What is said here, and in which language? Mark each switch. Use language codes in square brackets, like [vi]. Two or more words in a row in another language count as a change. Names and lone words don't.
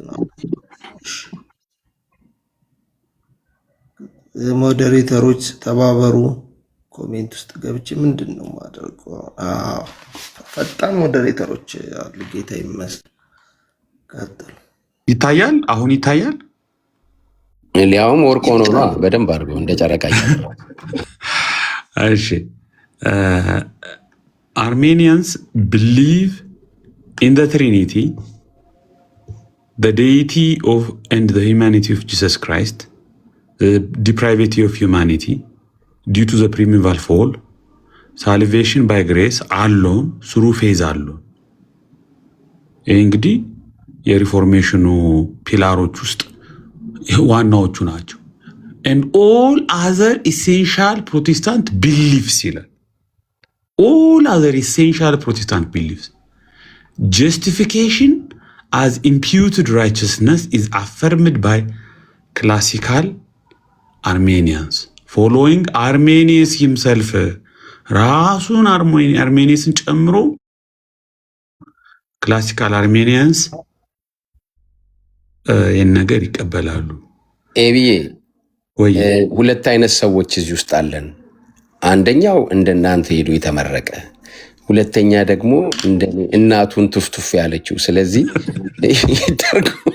[am] ሞዴሬተሮች ተባበሩ። ኮሜንት ውስጥ ገብቼ ምንድነው ማደርገው? ፈጣን ሞዴሬተሮች አሉ። ጌታ ይመስገን። ቀጥል። ይታያል። አሁን ይታያል። ሊያውም ወርቅ ሆኖ ነው በደንብ አድርገው እንደ ጨረቃ [en] እሺ Armenians believe in the Trinity, the deity of and the humanity of Jesus Christ, the depravity of humanity due to the primeval fall, salvation by grace alone through faith alone. [am] ይህ እንግዲህ የሪፎርሜሽኑ ፒላሮች ውስጥ ዋናዎቹ ናቸው። [en] and all other essential Protestant beliefs [am] ይላል። [en] all other essential Protestant beliefs. Justification as imputed righteousness is affirmed by classical Armenians. Following Armenius himself, [am] ራሱን አርሜኒየስን ጨምሮ [en] classical Armenians [am] ይህን ነገር ይቀበላሉ። ኤቢዬ ወይ ሁለት አይነት ሰዎች እዚህ ውስጥ አለን። አንደኛው እንደናንተ ሄዶ የተመረቀ፣ ሁለተኛ ደግሞ እንደኔ እናቱን ትፍቱፍ ያለችው። ስለዚህ ይደርጉ።